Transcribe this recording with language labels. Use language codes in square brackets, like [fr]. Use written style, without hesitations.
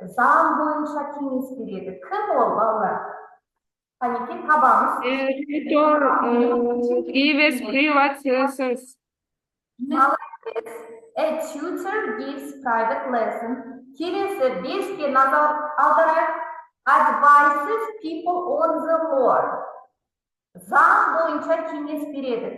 [kk] Заң бойынша кеңес береді. Кім ол, балалар? Қанекей табамыз. [en] Tutor gives private lessons. Молодец. A tutor gives private lesson. [kk] Келесі, беске назар аударайық. [en] Advises people on the law. [kk] Заң бойынша кеңес береді.